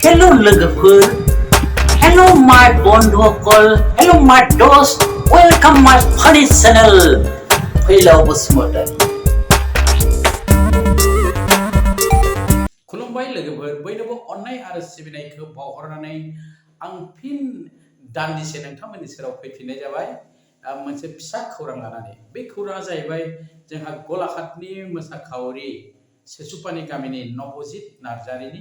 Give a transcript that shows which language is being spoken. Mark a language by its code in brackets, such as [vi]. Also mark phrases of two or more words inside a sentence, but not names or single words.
[brx] लोगोफोर, [en] hello my [brx] बन्धुफोर, [en] hello my दोस्त, welcome my funny channel, Phaylaw Basumatary. [brx] खुलुमबाय लोगोफोर, बयनोबो अननाय आरो सिबिनायखौ बावहरनानै आं फिन दान्दिसे नोंथांमोननि सेराव फैफिननाय जाबाय मोनसे फिसा खौरां लानानै। बे खौराङा जाहैबाय जोंहा गलाघाटनि मोसाखावरि सेसुपानि गामिनि नबजित नार्जारिनि।